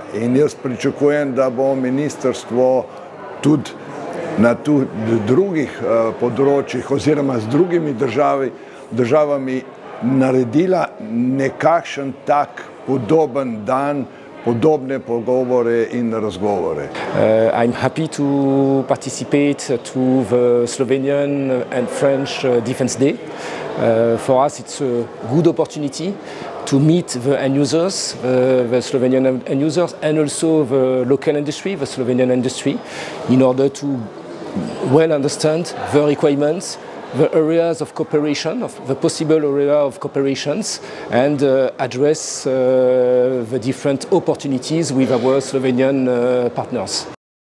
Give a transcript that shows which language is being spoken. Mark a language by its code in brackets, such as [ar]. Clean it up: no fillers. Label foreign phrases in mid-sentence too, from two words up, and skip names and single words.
[sl] In jaz pričakujem, da bo ministrstvo tudi na drugih področjih oziroma z drugimi državami naredila nekakšen tak podoben dan, podobne pogovore in razgovore. [en] I'm happy to participate to the Slovenian and French Defense Day. For us it's a good opportunity to meet the end users, the Slovenian end users, and also the local industry, the Slovenian industry, in order to well understand the requirements, the areas of cooperation, of the possible area of cooperations, and address the different opportunities with our Slovenian partners.